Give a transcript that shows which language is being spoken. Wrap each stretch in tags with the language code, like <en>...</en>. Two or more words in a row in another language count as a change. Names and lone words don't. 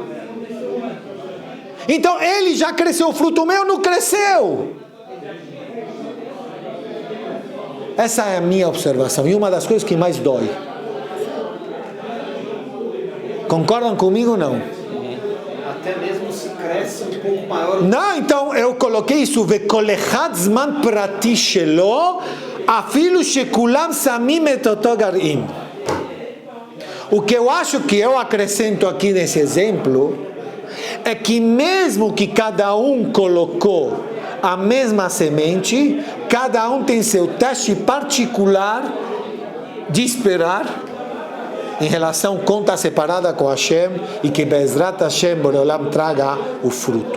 <pt>Então ele já cresceu, o fruto meu não cresceu. Essa é a minha observação e uma das coisas que mais dói. Concordam comigo ou não? Até mesmo se cresce um pouco maior. Não, então eu coloquei isso.</pt> <he>וכל אחד זמן פרטי שלו, אפילו שכולם שמים את אותו גרעין.</he> <pt>O que eu acho que eu acrescento aqui nesse exemplo é que mesmo que cada um colocou a mesma semente, cada um tem seu teste particular de esperar em relação à conta separada com Hashem e que</pt> <he>בעזרת השם בורא עולם</he> <pt>traga o fruto.</pt>